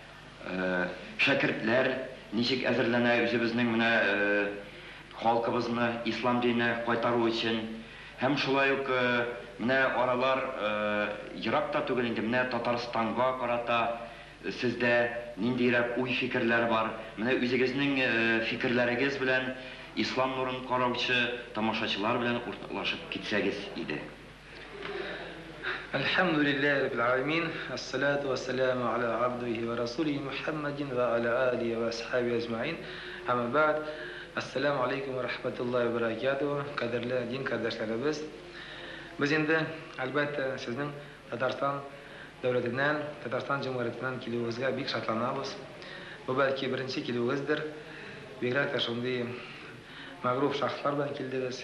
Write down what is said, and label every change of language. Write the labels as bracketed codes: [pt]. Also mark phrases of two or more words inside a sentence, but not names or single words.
[tt] шәкертләр ничек әзерләнә үзебезнең менә халкыбызны ислам диненә кайтару өчен, һәм шулай ук менә аралар еракта түгел инде, менә Татарстанга карата сездә ниндирәк уй-фикерләр бар, менә үзегезнең фикерләрегез белән ислам нурын караучы тамашачылар белән уртаклашып китсәгез иде. [ar] الحمد لله رب العالمين والصلاة والسلام على عبده ورسوله محمد وعلى آله وأصحابه أجمعين. أما بعد السلام عليكم ورحمة الله وبركاته. [tt] Кадерле дин кардәшләребез, без инде әлбәттә сезнең Татарстан дәүләтеннән, Татарстан җәмгыятеннән килүегезгә бик шатланабыз. Бу бәлки беренче килүегездер. Бигрәк тә шундый мәгъруф шәхесләр белән килдегез.